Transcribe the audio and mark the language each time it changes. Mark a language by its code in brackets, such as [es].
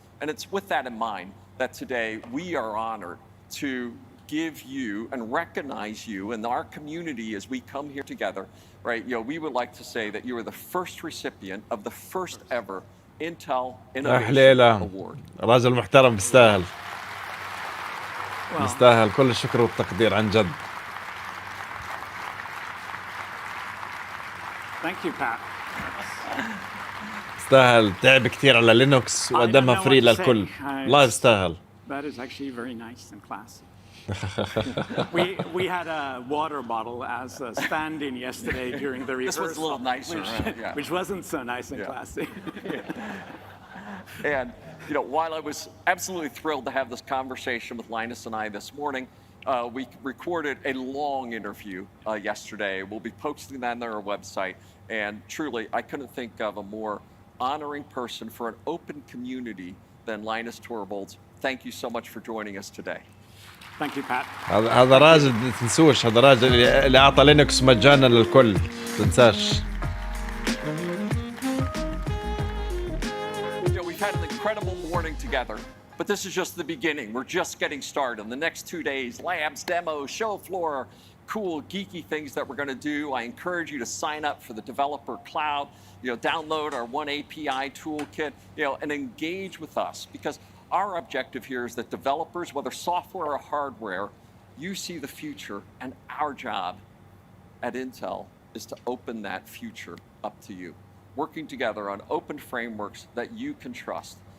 [en] And it's with that in mind that today we are honored to give you and recognize you and our community as we come here together, right? We would like to say that you are the first recipient of the first ever Intel Innovation Award. [ar] راجل محترم بيستاهل. يستاهل كل الشكر والتقدير عن جد. [en] Thank you, Pat. [ar] يستاهل، تعب كثير على لينوكس وقدمها فري للكل. الله يستاهل. [en] That is actually very nice and classy. we had a water bottle as a stand-in yesterday during the rehearsal. This was a little nicer, right? Which wasn't so nice and classy. And while I was absolutely thrilled to have this conversation with Linus and I this morning, we recorded a long interview yesterday. We'll be posting that on our website. And truly, I couldn't think of a more honoring person for an open community than Linus Torvalds. Thank you so much for joining us today. Thank you, Pat. [ar] هذا راجل ما تنسوش، هذا راجل اللي أعطى لينكس مجانا للكل، تنساش. [en] We've had an incredible morning together, but this is just the beginning. We're just getting started. In the next 2 days, labs, demos, show floor, cool, geeky things that we're going to do. I encourage you to sign up for the Developer Cloud, download our One API toolkit, and engage with us, because our objective here is that developers, whether software or hardware, you see the future, and our job at Intel is to open that future up to you, working together on open frameworks that you can trust.